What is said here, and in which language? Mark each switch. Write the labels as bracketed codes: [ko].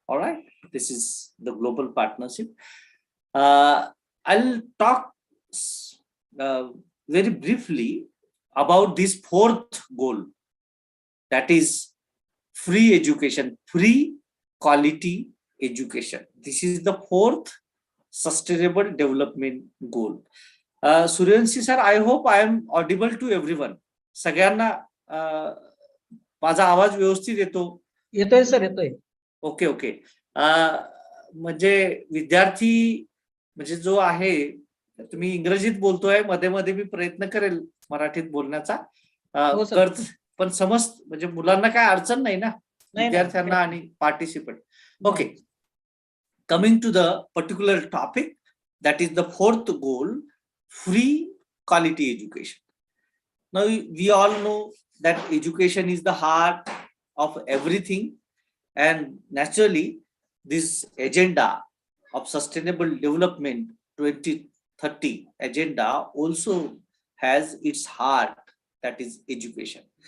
[en] All right, this is the global partnership. I'll talk very briefly about this fourth goal, that is free education, free quality education. This is the fourth sustainable development goal. Suryanshi sir, I hope I am audible to everyone. [mr] सगळ्यांना माझा आवाज व्यवस्थित येतो? येतोय sir, येतोय. Okay okay. म्हणजे विद्यार्थी म्हणजे जो आहे, तुम्ही इंग्रजीत बोलतोय, मध्ये मध्ये मी प्रयत्न करेल मराठीत बोलण्याचा, पण समज म्हणजे मुलांना काय अडचण नाही ना, विद्यार्थ्यांना आणि participant. [en] Okay, coming to the particular topic, that is the fourth goal, free quality education. Now we all know that education is the heart of everything, and naturally this agenda of sustainable development 2030 agenda also has its heart, that is education.